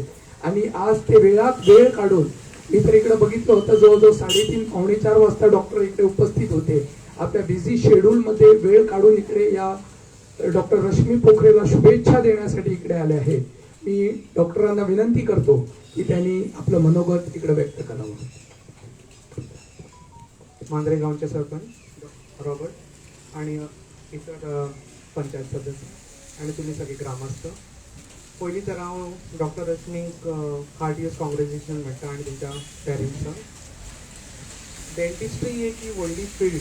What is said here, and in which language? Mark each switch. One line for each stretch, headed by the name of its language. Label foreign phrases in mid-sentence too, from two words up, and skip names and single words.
Marathi: आणि आज ते वेळात वेळ काढून, मी तर इकडे बघितलं होतं जवळजवळ 3:30 पावणे 4 वाजता डॉक्टर इकडे उपस्थित होते. आपल्या बिझी शेड्यूलमध्ये वेळ काढून इकडे या डॉक्टर रश्मी पोखरेला शुभेच्छा देण्यासाठी इकडे आले आहेत. मी डॉक्टरांना विनंती करतो की त्यांनी आपलं मनोगत इकडे व्यक्त करावं.
Konkani: मांद्रे गांवचे सरपंच रॉबर्ट आणि इतर पंचायत सदस्य आणि तुम्ही सगळे ग्रामस्थ. पयलीं तर हांव डॉक्टर रश्मीक
English: heartiest congratulation
Konkani: म्हणटा आनी तेंच्या पेरंट्सांक. डेंटिस्ट्री एक ही व्हडली फिल्ड.